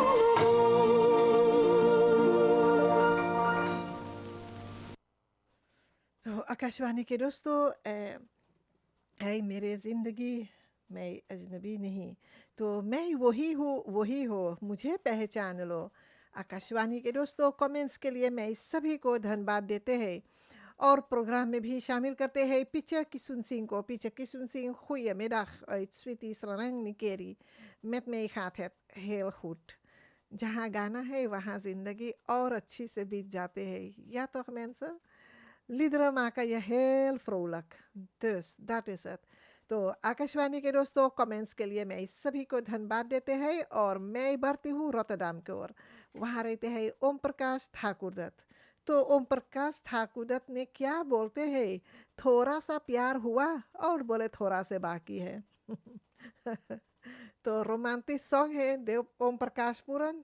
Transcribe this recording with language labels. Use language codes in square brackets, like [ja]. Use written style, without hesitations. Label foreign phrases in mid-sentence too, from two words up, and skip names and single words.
[hi] तो आकाशवाणी के दोस्तों ऐ मेरे ज़िंदगी मैं अजनबी नहीं तो मैं वही हूँ वही हो मुझे पहचान लो। आकाशवाणी के दोस्तों कमेंट्स के लिए मैं सभी को धन्यवाद देते हैं और प्रोग्राम में भी शामिल करते हैं Picha Kisunsin को Picha Kisunsin [nl] goedemiddag uit Sweetie Sranang Nikeri met mij gaat het heel goed। [hi] जहाँ गाना है वहाँ ज़िंदगी और अच्छी से बीत जाते हैं या [nl] toch mensen? Liederen maken je heel vrolijk dus dat is het। [hi] तो आकाशवाणी के दोस्तों कमेंट्स के लिए मैं सभी को धन्यवाद देते हैं और मैं बढ़ती हूँ रोटरडैम की ओर। वहाँ रहते हैं ओम प्रकाश ठाकुर दत्त। तो ओम प्रकाश ठाकुर दत्त ने क्या बोलते हैं थोड़ा सा प्यार हुआ और बोले थोड़ा से बाकी है तो [en] romantic song [hi] है देव ओम प्रकाश पूरन।